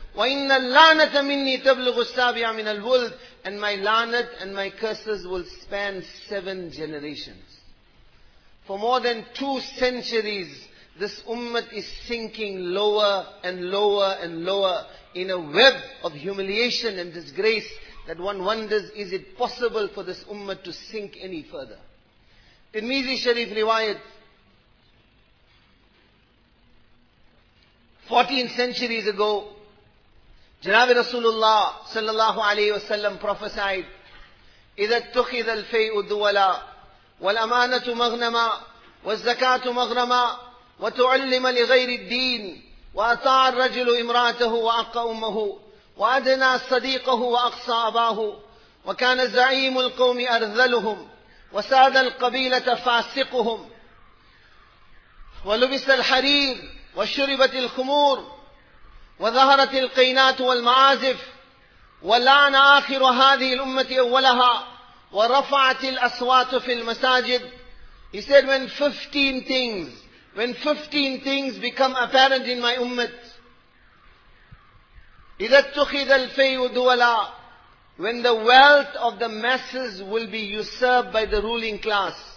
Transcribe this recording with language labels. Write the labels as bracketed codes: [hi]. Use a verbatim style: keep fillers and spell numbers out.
[ar] وَإِنَّ اللَّعْنَةَ مِنِّي تَبْلُغُ السَّابِعَ مِنَ الْوَلْدِ. [en] And my lanat and my curses will span seven generations. For more than two centuries, this ummah is sinking lower and lower and lower in a web of humiliation and disgrace that one wonders, is it possible for this ummah to sink any further? Tirmizi Sharif riwayat, fourteen centuries ago, Janabi Rasulullah sallallahu alayhi wa sallam prophesied, [ar] إِذَا اتُّخِذَ الْفَيْءُ الدُّوَلَا وَالْأَمَانَةُ مَغْنَمًا وَالزَّكَاةُ مَغْرَمًا وَتُعَلِّمَ لِغَيْرِ الدِّينِ وَأَطَاعَ الرَّجُلُ إِمْرَأَتَهُ وَأَقَّ أُمَّهُ وَأَدْنَى صَدِيقَهُ وَأَقْصَى أَبَاهُ وَكَانَ زَعِيمُ الْقَوْمِ أَرْذَلُهُمْ وَسَادَ الْقَبِيلَةَ فَاسِقُهُمْ وَلُبِسَ الْحَرِيرُ وَشُرِبَتِ الْخُمُورُ وظهرت القينات والمعازف ولعن آخر هذه الأمة أولها ورفعت الأصوات في المساجد. [en] He said, when fifteen things, when fifteen things become apparent in my ummah, [ar] إذا اتخذ الفيء دولا, [en] when the wealth of the masses will be usurped by the ruling class,